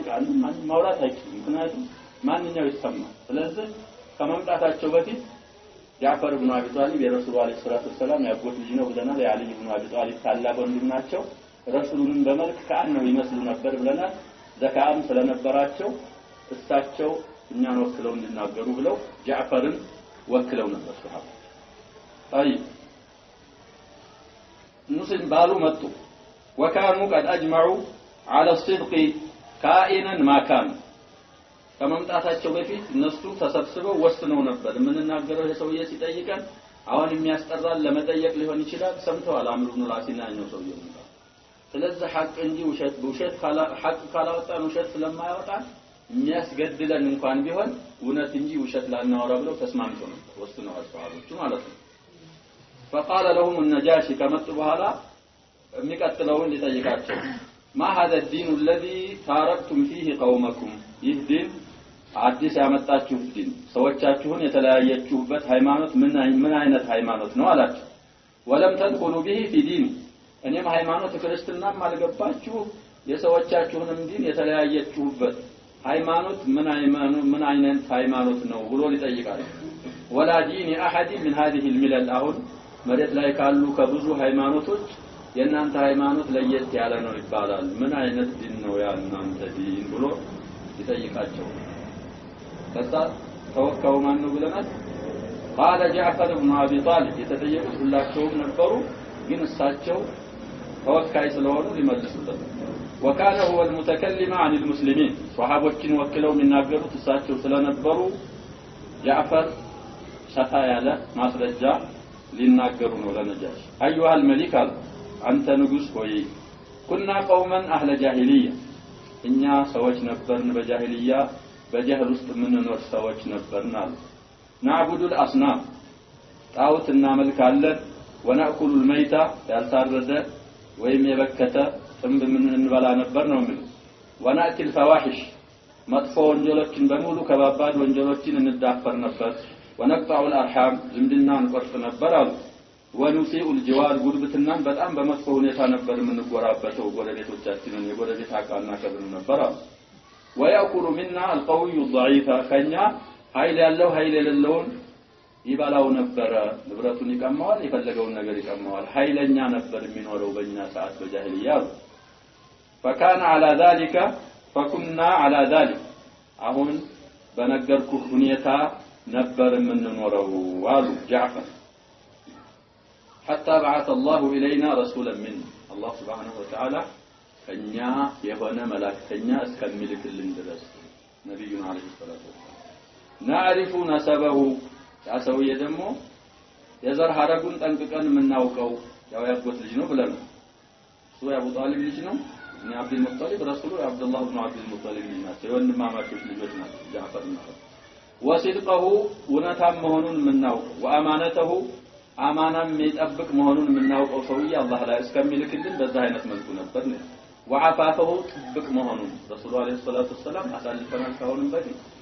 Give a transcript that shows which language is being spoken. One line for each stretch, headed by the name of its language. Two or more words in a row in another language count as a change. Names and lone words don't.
Amharic: አንዱ ማን ማውራት አይችልም ምክንያቱም ማንኛው ይሰማ ስለዚህ ከመምጣታቸው በፊት ጃዕፈር ኢብኑ አቢ ጣሊብ የረሱል
Arabic: عليه الصلاة والسلام
Amharic: ያጎት ልጅ ነው ብለናል የአሊ ኢብኑ አቢ ጣሊብ ታላቅ ወንድም ናቸው ረሱሉን በመልክ ካነው ይመስሉ ነበር ብለናል ዘካም ስለነበራቸው እሳቸው እኛን ወክለው እንዲናገሩ ብለው ጃዕፈርን ወክለው ነበር ሱሐባ አይ ሙስሊም ባሉ መጡ
Arabic: وكانوا قد اجمعوا على الصدق كائنا ما كان
Amharic: ከመምጣታቸው በፊት እነሱ ተሰብስበው ወስነው ነበር ምን እናገረው የሰውዬ ሲጠይቀን አሁን የሚያስጠራል ለመጠየቅ ሊሆን ይችላል ሰምተዋል አምሩ ብን አልዓስና ነው ሰውየው ስለዚህ ሐቅ እንጂ ውሸት ሐቅ ካላወጣን ውሸት ስለማያወጣ የሚያስገድለን እንኳን ቢሆን እውነት እንጂ ውሸት ላናወራ ብለው ተስማምተው ነበር ወስነው አስፋዎቹ ማለት ነው
Arabic: فقال لهم النجاشي كما بحالا
Amharic: የሚቀጥለውን ሊጠይቃቸው
Arabic: ما هذا الدين الذي تاركتم فيه قومكم
Amharic: ይህ ዲን አዲስ ያመጣችሁት ዲን ሰዎቻችሁን የተለያያችሁበት ሃይማኖት ምን አይነት ሃይማኖት ነው አላቸው
Arabic: ولم تدخلوا به في دين
Amharic: እኔም ሃይማኖት ክርስትናም አልገባችሁ የሰዎቻችሁንም ዲን የተለያያችሁበት ሃይማኖት ምን አይነት ሃይማኖት ነው ብሎ ሊጠይቃቸው
Arabic: ولا دين احد من هذه الملل
Amharic: አሁን መሬት ላይ ካሉ ከብዙ ሃይማኖቶች የናንተ ሃይማኖት ለየት ያለ ነው ይባላል ምን አይነት ዲን ነው ያናንተ ዲን ብሎ ይጠይቃቸው ከዛ ተወካው ማን ነው ብለናል
Arabic: قال جعفر بن ابي طالب
Amharic: የተጠየቁት ሁላቸውም ነበሩ ግን እሳቸው ተወካይ ስለሆኑ ሊመልሱለት
Arabic: وكان هو المتكلم عن المسلمين
Amharic: صحابዎችን ወክለው የሚናገሩት እሳቸው ስለነበሩ ጃዕፈር ሰፋ ያለ ማስረጃ ሊናገሩ ነው ለነጃሽ
Arabic: ايها الملك
Amharic: አንተ ንጉስ ሆይ
Arabic: كنا قوما اهل جاهليه
Amharic: እኛ ሰዎች ነበርን በጃሂልያ በጀህል ውስጥ ምንኖር ሰዎች ነበርና
Arabic: نعبد الاصنام
Amharic: ጣዖት እናመልካለን
Arabic: ونأكل الميتة
Amharic: ያልታረደ ወይም የበከተ ጥንብ ምን እንበላ ነበር ነው ምን
Arabic: ونأتي الفواحش
Amharic: መጥፎ ወንጀሎችን በሙሉ ከባባድ ወንጀሎችን እንዳፈር ነበር
Arabic: ونقطع الارحام
Amharic: ዝምድና እንቆርጥ ነበር አሉ
Arabic: ونسيء الجوار
Amharic: ጉርብትናን በጣም በመጥፎ ሁኔታ ነበር የምንጎራበተው ጎረቤቶቻችንን የጎረቤት አቃና ከብን ነበር አሉ
Arabic: ويأكل منا القوي الضعيف
Amharic: ከኛ ኃይል ያለው ኃይል የሌለውን ይባላው ነበር ንብረቱን ይቀማዋል የፈለገውን ነገር ይቀማዋል ኃይለኛ ነበር የሚኖረው በእኛ ሰዓት በጃሂልያ
Arabic: فكان على ذلك فكنا على ذلك
Amharic: አሁን በነገርኩ ሁኔታ ነበር የምንኖረው አሉ ጃዕፈር
Arabic: حتى بعث الله إلينا رسولا منه الله سبحانه وتعالى
Amharic: ከኛ የሆነ መላእክተኛ እስከሚልክልን ድረስ ነብዩን
Arabic: عليه الصلاة نعرف نسبه
Amharic: ያሰውየ ደግሞ የዘር ሐረጉን ጠንቅቀን የምናውቀው ያው ያጎት ልጅ ነው ብለን እሱ የአቡ ጣሊብ ልጅ ነው እኔ አብዱል ሙጠሊብ ረሱሉ አብዱላህ ኢብኑ አብዱል ሙጠሊብ ልጅ ናቸው ወንድማማቾች ልጆች ናቸው ጃዕፈርና ወሲድቀሁ ወነታም መሆኑን የምናውቀው ወአማነተሁ አማናም የሚጠብቅ መሆኑን የምናውቀው ሰውዬ አላህ ላይ እስከሚልክልን በዛ አይነት መልኩ ነበር ነው ወዓፋፈሁ ጥብቅ መሆኑን ረሱሉ
Arabic: عليه الصلاة والسلام
Amharic: አሳልፈናል ካሁንም በፊት